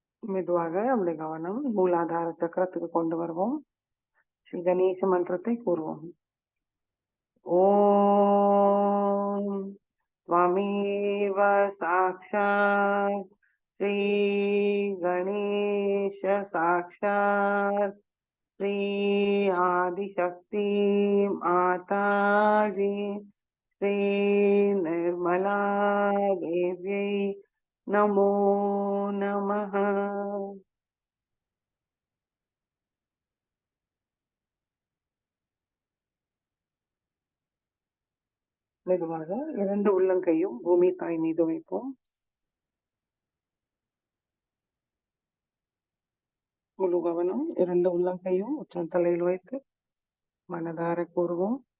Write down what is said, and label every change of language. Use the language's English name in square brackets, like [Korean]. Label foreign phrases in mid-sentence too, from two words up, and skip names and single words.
[Tamil] மெதுவாக நம்முடைய கவனம் மூலாதார சக்கரத்துக்கு கொண்டு வருவோம். ஸ்ரீ கணேச மந்திரத்தை கூறுவோம். [Sanskrit] ஓம் त्वमेव साक्षात् श्री गणेश साक्षात् श्री आदिशक्ति माताजी श्री निर्मला देव्यै नमो नमः. [Tamil] மெதுவாக 2 உள்ளங்கையும் பூமி தாய் மீது வைப்போம். முழு கவனம் 2 உள்ளங்கையும் உச்சந்தலையில் வைத்து மனதார கூறுவோம்.